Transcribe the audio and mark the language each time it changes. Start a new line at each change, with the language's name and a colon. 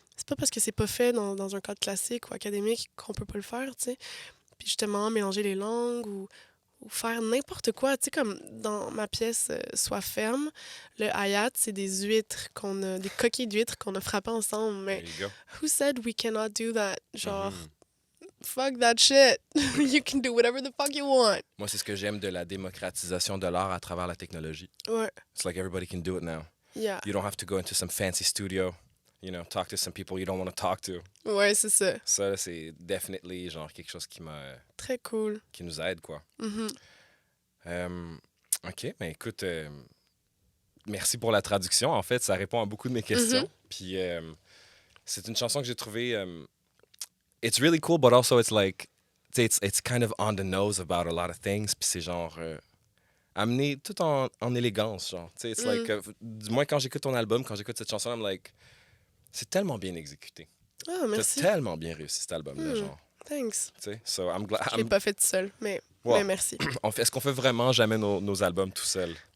French: C'est pas parce que c'est pas fait dans un cadre classique ou académique qu'on peut pas le faire, tu sais. Puis justement, mélanger les langues ou faire n'importe quoi. Tu sais, comme dans ma pièce Sois ferme, le hayat, c'est des huîtres des coquilles d'huîtres qu'on a frappées ensemble. Mais
English: There you go. who said we cannot do that?
French: Genre, Mhm.
English: fuck that shit. You can do whatever the fuck you want.
French: Moi, c'est ce que j'aime de la démocratisation de l'art à travers la technologie. Ouais,
English: It's like everybody can do it now. yeah. You don't have to go into some fancy studio, you know, talk to some people you don't want to talk to.
French: Ouais, c'est ça. Ça, c'est definitely genre quelque chose qui Très cool. qui nous aide, quoi. Mhm. OK, ben écoute, merci pour la traduction. En fait, ça répond à beaucoup de mes questions. Puis c'est une chanson que j'ai trouvée...
English: it's really cool, but also it's like...
French: tu sais,
English: it's kind of on the nose about a lot of things.
French: Puis c'est genre... amené tout en élégance, genre. Tu sais,
English: it's like...
French: du moins, quand j'écoute ton album, quand j'écoute cette chanson,
English: I'm like...
French: C'est tellement bien exécuté. Ah, T'as merci. tellement bien réussi cet album-là, Mm. genre.
English: Thanks.
French: Tu sais,
English: so I'm glad...
French: Je l'ai pas fait tout seul, mais Ouais. merci. Est-ce qu'on fait vraiment jamais nos albums tout seul?